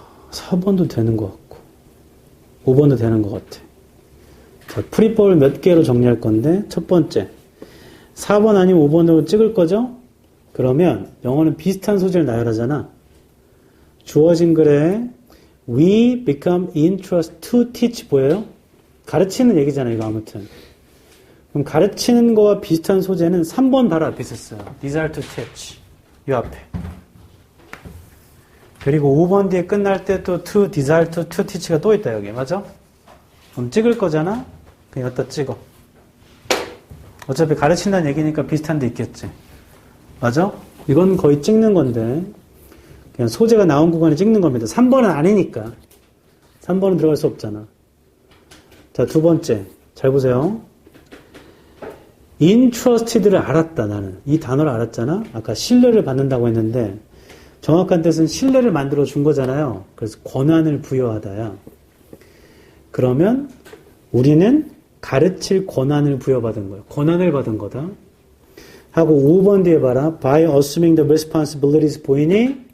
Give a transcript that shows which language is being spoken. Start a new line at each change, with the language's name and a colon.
Korean: 4번도 되는 것 같고 5번도 되는 것 같아. 자, 프리법을 몇 개로 정리할 건데 첫 번째 4번 아니면 5번으로 찍을 거죠? 그러면 영어는 비슷한 소재를 나열하잖아. 주어진 글에
English: we become interested to teach
Korean: 보여요? 가르치는 얘기잖아요. 이거 아무튼. 그럼 가르치는 거와 비슷한 소재는 3번 바로 앞에 있었어요.
English: desire to teach.
Korean: 이 앞에. 그리고 5번 뒤에 끝날 때 또
English: to desire to teach
Korean: 가 또 있다 여기. 맞아? 그럼 찍을 거잖아? 그냥 여기다 찍어. 어차피 가르친다는 얘기니까 비슷한 데 있겠지. 맞아? 이건 거의 찍는 건데 그냥 소재가 나온 구간에 찍는 겁니다. 3번은 아니니까. 3번은 들어갈 수 없잖아. 자, 두 번째. 잘 보세요. interested를 알았다, 나는. 이 단어를 알았잖아? 아까 신뢰를 받는다고 했는데, 정확한 뜻은 신뢰를 만들어 준 거잖아요. 그래서 권한을 부여하다야. 그러면 우리는 가르칠 권한을 부여받은 거예요. 권한을 받은 거다. 하고 5번 뒤에 봐라.
English: By assuming the responsibilities
Korean: 보이니?